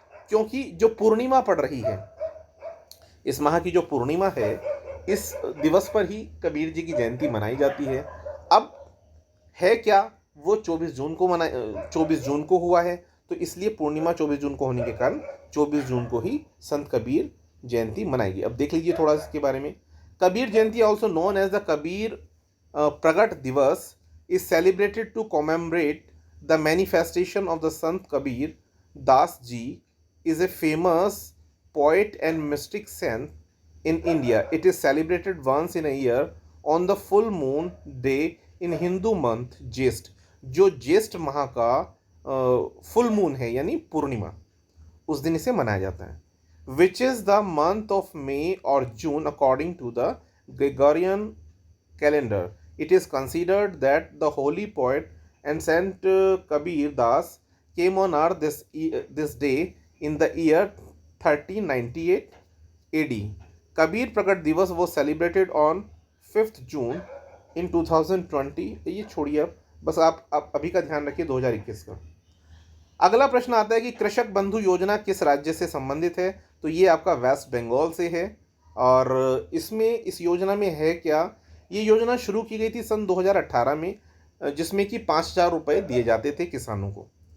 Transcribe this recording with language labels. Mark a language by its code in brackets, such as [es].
[hi] क्योंकि जो पूर्णिमा पड़ रही है, इस माह की जो पूर्णिमा है, इस दिवस पर ही कबीर जी की जयंती मनाई जाती है। अब है क्या, वो 24 जून को हुआ है, तो इसलिए पूर्णिमा 24 जून को होने के कारण 24 जून को ही संत कबीर जयंती मनाएगी। अब देख लीजिए थोड़ा इसके बारे में। [en] Kabir Jayanti also known as the Kabir Pragat Divas is celebrated to commemorate the manifestation of the Sant Kabir Das Ji is a famous poet and mystic saint in India. It is celebrated once in a year on the full moon day in Hindu month Jyeshtha. [hi] जो ज्येष्ठ माह का full moon है यानी पूर्णिमा, उस दिन इसे मनाया जाता है। [en] Which is the month of May और June according to the Gregorian calendar. It is considered that the holy poet and Saint Kabir Das came on earth this day in the year 1398 AD. Kabir Pragat Divas was celebrated on 5th June in 2020। [hi] ये छोड़िए, अब बस आप अभी का ध्यान रखिए 2021 का। अगला प्रश्न आता है कि कृषक बंधु योजना किस राज्य से संबंधित है? तो ये आपका वेस्ट बंगाल से है। और इसमें इस योजना में है क्या, ये योजना शुरू की गई थी सन 2018 में, जिसमें कि 5,000 रुपये दिए जाते थे किसानों को।